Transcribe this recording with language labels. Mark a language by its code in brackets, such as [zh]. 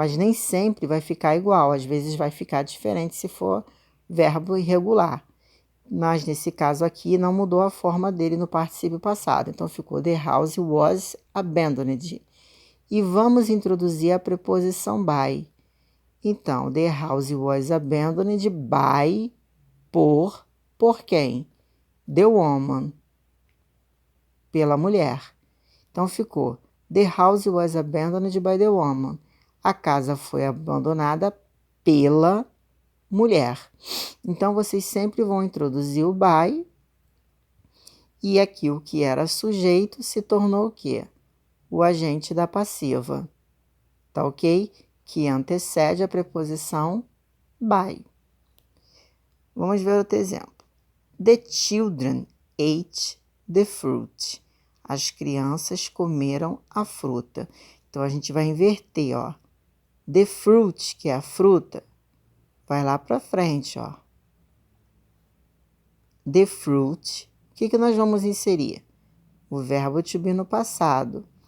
[pt] Mas nem sempre vai ficar igual, às vezes vai ficar diferente se for verbo irregular. Mas nesse caso aqui não mudou a forma dele no particípio passado, então ficou [en] the house was abandoned. [pt] E vamos introduzir a preposição by. [en] Então, the house was abandoned by, [pt] por quem? [en] The woman, [pt] pela mulher. [en] Então, ficou, the house was abandoned by the woman. [pt] A casa foi abandonada pela mulher. Então, vocês sempre vão introduzir o by. E aqui o que era sujeito se tornou o quê? O agente da passiva. Tá ok? Que antecede a preposição by. Vamos ver outro exemplo. [en] The children ate the fruit. [pt] As crianças comeram a fruta. Então, a gente vai inverter, ó. [en] The fruit, [pt] que é a fruta, vai lá para frente, ó. [en] The fruit. [pt] O que nós vamos inserir? O verbo to be no passado.